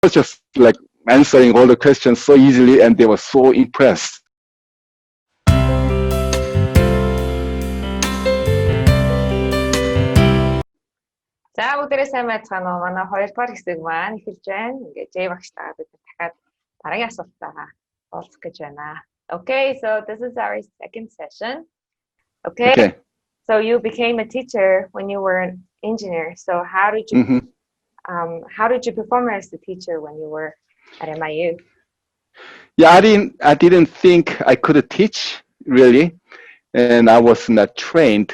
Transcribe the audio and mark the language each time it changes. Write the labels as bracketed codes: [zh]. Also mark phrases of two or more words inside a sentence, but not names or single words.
[en] was just like answering all the questions so easily, and they were so impressed. [mn] За бүгдээрээ сайн байцгаана уу? Манай 2 дугаар хэсэг маань эхэлж байна. Ингээд J багштайгаа бид дахиад дараагийн асуултаагаа уулзах гэж байна. [en] Okay, so this is our second session. Okay. So you became a teacher when you were an engineer. So how did you perform as a teacher when you were at MIU? Yeah, I didn't think I could teach really, and I was not trained.